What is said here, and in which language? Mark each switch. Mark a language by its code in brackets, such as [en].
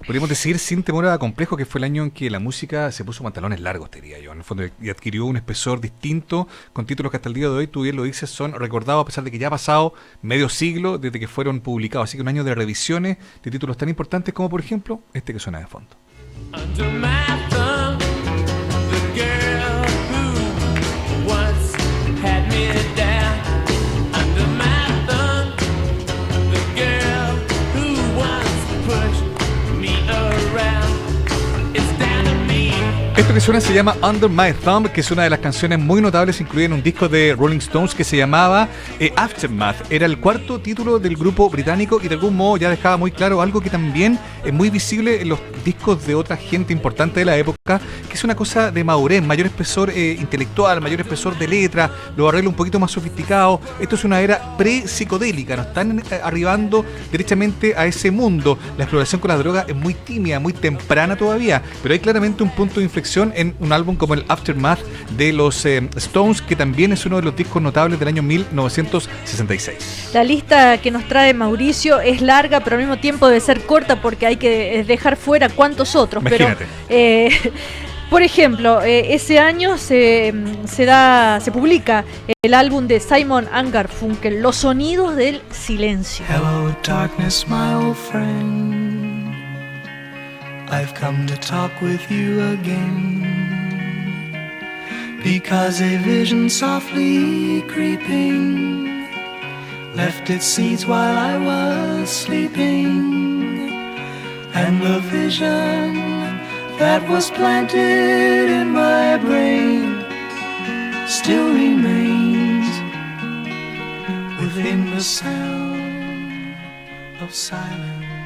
[es] Podríamos decir, sin temor a complejo, que fue el año en que la música se puso pantalones largos, te diría yo, en el fondo, y adquirió un espesor distinto, con títulos que hasta el día de hoy, tú bien lo dices, son recordados a pesar de que ya ha pasado medio siglo desde que fueron publicados. Así que un año de revisiones de títulos tan importantes como, por ejemplo, este que suena de fondo. [en] Under my thumb, the girl who once had me down. Under my thumb, the girl who once pushed me around. It's down to me. [es] Esto que suena se llama Under My Thumb, que es una de las canciones muy notables incluida en un disco de Rolling Stones que se llamaba Aftermath. Era el cuarto título del grupo británico y de algún modo ya dejaba muy claro algo que también es muy visible en los discos de otra gente importante de la época, que es una cosa de madurez, mayor espesor intelectual, mayor espesor de letra, los arreglos un poquito más sofisticados. Esto es una era pre-psicodélica, nos están arribando derechamente a ese mundo. La exploración con la droga es muy tímida, muy temprana todavía, pero hay claramente un punto de inflexión en un álbum como el Aftermath de los Stones, que también es uno de los discos notables del año 1966. La lista que nos trae Mauricio es larga, pero al mismo tiempo debe ser corta porque hay que dejar fuera cuantos otros. Imagínate. Pero, por ejemplo, ese año se publica el álbum de Simon & Garfunkel, Los sonidos del silencio. [en] Hello darkness, my old friend. I've come to talk with you again, because a vision softly creeping left its seeds while I was sleeping, and the vision that was planted in my brain still remains within the sound of silence.